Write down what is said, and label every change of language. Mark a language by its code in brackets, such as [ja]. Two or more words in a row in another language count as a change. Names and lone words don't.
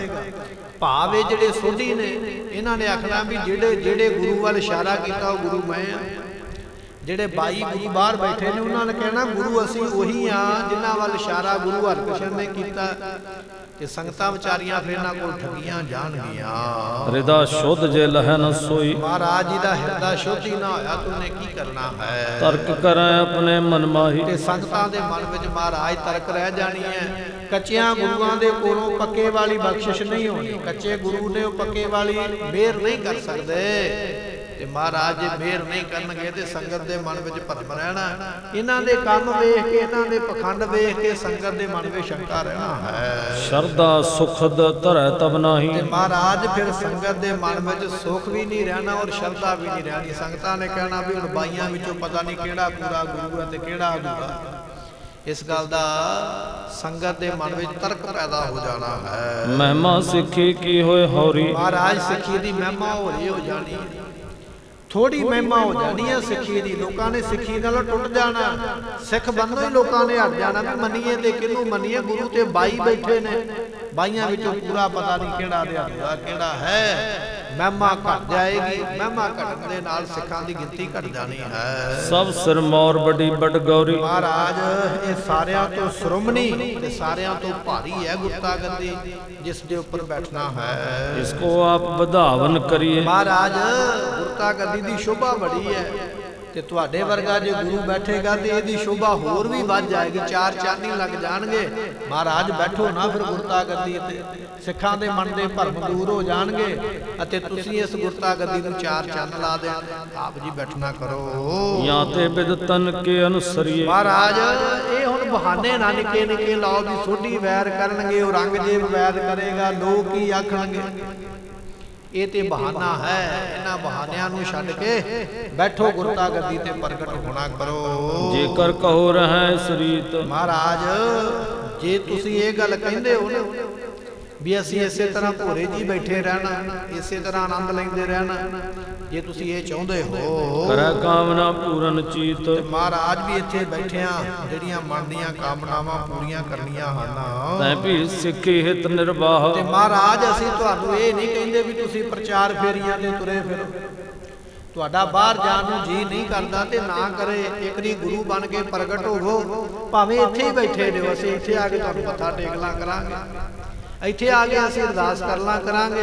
[pa] ਭਾਵ ਇਹ ਜਿਹੜੇ ਸੋਢੀ ਨੇ ਇਹਨਾਂ ਨੇ ਆਖਣਾ ਵੀ ਜਿਹੜੇ ਗੁਰੂ ਵੱਲ ਇਸ਼ਾਰਾ ਕੀਤਾ ਉਹ ਗੁਰੂ ਮੈਂ ਆ। ਜਿਹੜੇ 22 ਗੁਰੂ ਬਾਹਰ ਬੈਠੇ ਨੇ ਉਹਨਾਂ ਨੇ ਕਹਿਣਾ ਗੁਰੂ ਅਸੀਂ ਉਹੀ ਆ ਜਿਨ੍ਹਾਂ ਵੱਲ ਇਸ਼ਾਰਾ ਗੁਰੂ ਹਰਿਕ੍ਰਿਸ਼ਨ ਨੇ ਕੀਤਾ। ਤੇ ਸੰਗਤਾਂ ਵਿਚਾਰੀਆਂ ਫਿਰ ਇਹਨਾਂ ਕੋਲ ਠੱਗੀਆਂ ਜਾਣਗੀਆਂ। [bra] हृदय शुद्ध जे लह न सोई, [pa] ਮਹਾਰਾਜ ਜੀ ਦਾ ਹਿਰਦਾ ਸ਼ੁੱਧ ਹੀ ਨਾ ਹੋਇਆ ਤਾਂ ਉਹਨੇ ਕੀ ਕਰਨਾ ਹੈ। [bra] तर्क करें अपने मन माही, [pa] ਤੇ ਸੰਗਤਾਂ ਦੇ ਮਨ ਵਿੱਚ ਮਹਾਰਾਜ ਤਰਕ ਰਹਿ ਜਾਣੀ ਹੈ। ਕੱਚਿਆਂ ਗੁਰੂਆਂ ਦੇ ਕੋਲੋਂ ਪੱਕੇ ਵਾਲੀ ਬਖਸ਼ਿਸ਼ ਨਹੀਂ ਹੋਣੀ। ਕੱਚੇ ਗੁਰੂ ਨੇ ਉਹ ਪੱਕੇ ਵਾਲੀ ਮਿਹਰ ਨਹੀਂ ਕਰ ਸਕਦੇ। ਤੇ ਮਹਾਰਾਜ ਜੇ ਮਿਹਰ ਨਹੀਂ ਕਰਨਗੇ ਤੇ ਸੰਗਤ ਦੇ ਮਨ ਵਿੱਚ ਭਰਮ ਰਹਿਣਾ। ਇਹਨਾਂ ਦੇ ਕੰਮ ਵੇਖ ਕੇ, ਇਹਨਾਂ ਦੇ ਪਖੰਡ ਵੇਖ ਕੇ ਸੰਗਤ ਦੇ ਮਨ ਵਿੱਚ ਸ਼ੰਕਾ ਰਹਿਣਾ ਹੈ। [bra] शरदा सुखद धरै तब नाही, [pa] ਤੇ ਮਹਾਰਾਜ ਫਿਰ ਸੰਗਤ ਦੇ ਮਨ ਵਿੱਚ ਸੁਖ ਵੀ ਨਹੀਂ ਰਹਿਣਾ ਔਰ ਸ਼ਰਧਾ ਵੀ ਨਹੀਂ ਰਹਿਣੀ। ਸੰਗਤਾਂ ਨੇ ਕਹਿਣਾ ਵੀ ਹੁਣ ਬਾਈਆਂ ਵਿੱਚੋਂ ਪਤਾ ਨਹੀਂ ਕਿਹੜਾ ਪੂਰਾ ਗੁਰੂ ਹੈ ਤੇ ਕਿਹੜਾ ਅਧੂਰਾ। ਇਸ ਗੱਲ ਦਾ ਸੰਗਤ ਦੇ ਮਨ ਵਿੱਚ ਤਰਕ ਪੈਦਾ ਹੋ ਜਾਣਾ ਹੈ। [bra] महिमा सिखी की होए हौरी, [pa] ਮਹਾਰਾਜ ਸਿੱਖੀ ਦੀ ਮਹਿਮਾ ਹੋ ਰਹੀ ਹੋ ਜਾਣੀ ਹੈ। ਥੋੜੀ ਮਹਿਮਾ ਹੋ ਜਾਣੀ ਹੈ ਸਿੱਖੀ ਦੀ। ਲੋਕਾਂ ਨੇ ਸਿੱਖੀ ਨਾਲੋਂ ਟੁੱਟ ਜਾਣਾ। ਸਿੱਖ ਬੰਨੋ ਹੀ ਲੋਕਾਂ ਨੇ ਹਟ ਜਾਣਾ ਵੀ ਮੰਨੀਏ ਤੇ ਕਿਹਨੂੰ ਮੰਨੀਏ। ਗੁਰੂ ਤੇ ਬਾਈ ਬੈਠੇ ਨੇ, ਬਾਈਆਂ ਵਿੱਚੋਂ ਪੂਰਾ ਪਤਾ ਨਹੀਂ ਕਿਹੜਾ ਅਧੂਰਾ ਕਿਹੜਾ ਹੈ। ਮਹਿਮਾ ਘਟ ਜਾਏਗੀ। ਮਹਿਮਾ ਘਟਣ ਦੇ ਨਾਲ ਸਿੱਖਾਂ ਦੀ ਗਿਣਤੀ ਘਟ ਜਾਣੀ ਹੈ। [bra] सब सिर मोर बड़ी बड़ गौरी, [pa] ਮਹਾਰਾਜ ਇਹ ਸਾਰਿਆਂ ਤੋਂ ਸ਼੍ਰੋਮਣੀ ਤੇ ਸਾਰਿਆਂ ਤੋਂ ਭਾਰੀ ਹੈ ਗੁਰਤਾ ਗੱਦੀ ਜਿਸ ਦੇ ਉੱਪਰ ਬੈਠਣਾ ਹੈ। [bra] इसको आप बधावन करिए, [pa] ਮਹਾਰਾਜ ਗੁਰਤਾ ਗੱਦੀ ਦੀ ਸ਼ੋਭਾ ਬੜੀ ਹੈ ਤੇ ਤੁਹਾਡੇ ਵਰਗਾ ਜੇ ਗੁਰੂ ਬੈਠੇਗਾ ਤੇ ਇਹਦੀ ਸ਼ੋਭਾ ਹੋਰ ਵੀ ਵੱਧ ਜਾਏਗੀ। ਚਾਰ ਚਾਂਦੀ ਲੱਗ ਜਾਣਗੇ। ਮਹਾਰਾਜ ਬੈਠੋ ਨਾ ਫਿਰ ਗੁਰਤਾ ਗੱਦੀ ਤੇ, ਸਿੱਖਾਂ ਦੇ ਮਨ ਦੇ ਭਰਮ ਦੂਰ ਹੋ ਜਾਣਗੇ ਅਤੇ ਤੁਸੀਂ ਇਸ ਗੁਰਤਾ ਗੱਦੀ ਨੂੰ ਚਾਰ ਚੰਨ ਲਾ ਦੇ। ਆਪ ਜੀ ਬੈਠਣਾ ਕਰੋ। [bra] यहाँ ते बिद तन के अनुसरिए, [pa] ਮਹਾਰਾਜ ਇਹ ਹੁਣ ਬਹਾਨੇ ਨਾ ਨਿੱਕੇ ਨਿੱਕੇ ਲਾਓ ਵੀ ਸੋਢੀ ਵੈਰ ਕਰਨਗੇ, ਉਹ ਰੰਗਜੇਬ ਵੈਰ ਕਰੇਗਾ, ਲੋਕ ਕੀ ਆਖਣਗੇ। ਇਹ ਤੇ ਬਹਾਨਾ ਹੈ। ਇਹਨਾਂ ਬਹਾਨਿਆਂ ਨੂੰ ਛੱਡ ਕੇ ਬੈਠੋ ਗੁਰਤਾ ਗੱਦੀ ਤੇ ਪ੍ਰਗਟ ਹੋਣਾ ਕਰੋ। [bra] जेकर कहो रहे सरीत, [pa] ਮਹਾਰਾਜ ਜੇ ਤੁਸੀਂ ਇਹ ਗੱਲ ਕਹਿੰਦੇ ਹੋ ਨਾ ਵੀ ਅਸੀਂ ਇਸੇ ਤਰ੍ਹਾਂ ਭੋਰੇ ਜੀ ਬੈਠੇ ਰਹਿਣਾ, ਇਸੇ ਤਰ੍ਹਾਂ ਆਨੰਦ ਲੈਂਦੇ ਰਹਿਣਾ, ਜੇ ਤੁਸੀਂ ਇਹ ਚਾਹੁੰਦੇ ਹੋ [bra] करे कामना पूरन चीत, [pa] ਤੇ ਮਹਾਰਾਜ ਵੀ ਇੱਥੇ ਬੈਠਿਆਂ ਜਿਹੜੀਆਂ ਮਨ ਦੀਆਂ ਕਾਮਨਾਵਾਂ ਪੂਰੀਆਂ ਕਰਨੀਆਂ ਹਨ। [bra] तै भी सिखी हित निर्वाह, [pa] ਤੇ ਮਹਾਰਾਜ ਅਸੀਂ ਤੁਹਾਨੂੰ ਇਹ ਨਹੀਂ ਕਹਿੰਦੇ ਵੀ ਤੁਸੀਂ ਪ੍ਰਚਾਰ ਫੇਰੀਆਂ ਤੇ ਤੁਰੇ ਫਿਰੋ। ਤੁਹਾਡਾ ਬਾਹਰ ਜਾਣ ਨੂੰ ਜੀ ਨਹੀਂ ਕਰਦਾ ਤੇ ਨਾ ਕਰੇ। ਇੱਕ ਦੀ ਗੁਰੂ ਬਣ ਕੇ ਪ੍ਰਗਟ ਹੋਵੋ, ਭਾਵੇਂ ਇੱਥੇ ਹੀ ਬੈਠੇ ਰਹੋ। ਅਸੀਂ ਇੱਥੇ ਆ ਕੇ ਤੁਹਾਨੂੰ ਮੱਥਾ ਟੇਕ ਲਾਂ ਕਰਾਂਗੇ, ਇੱਥੇ ਆ ਕੇ ਅਸੀਂ ਅਰਦਾਸ ਕਰ ਲਾਂ ਕਰਾਂਗੇ।